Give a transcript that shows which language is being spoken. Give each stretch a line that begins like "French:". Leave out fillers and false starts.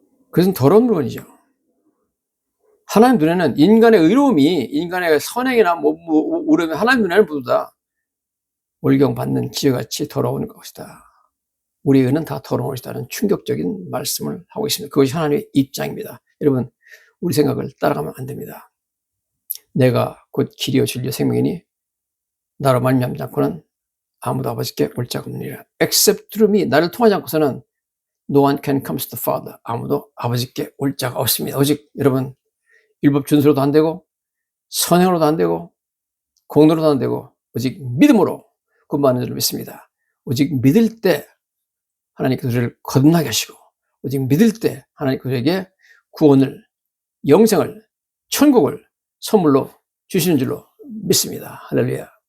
Korean: 그것은 더러운 물건이죠. 하나님 눈에는 인간의 의로움이 인간의 선행이나 오름이 하나님 눈에는 모두 다 월경 받는 기저같이 더러운 것이다. 우리의 의는 다 더러운 것이다는 충격적인 말씀을 하고 있습니다. 그것이 하나님의 입장입니다. 여러분, 우리 생각을 따라가면 안 됩니다. 내가 곧 길이요 진리요 생명이니 나로 말미암지 않고는 아무도 아버지께 올 자가 없느니라.
English: Except through me.
Korean: 나를 통하지 않고서는
English: no one can come to the Father.
Korean: 아무도 아버지께 올 자가 없습니다. 오직 여러분 율법 준수로도 안 되고 선행으로도 안 되고 공로로도 안 되고 오직 믿음으로 구원받는 줄을 믿습니다. 오직 믿을 때 하나님께서 우리를 거듭나게 하시고 오직 믿을 때 하나님께서 우리에게 구원을, 영생을, 천국을 선물로 주시는 줄로 믿습니다. 할렐루야.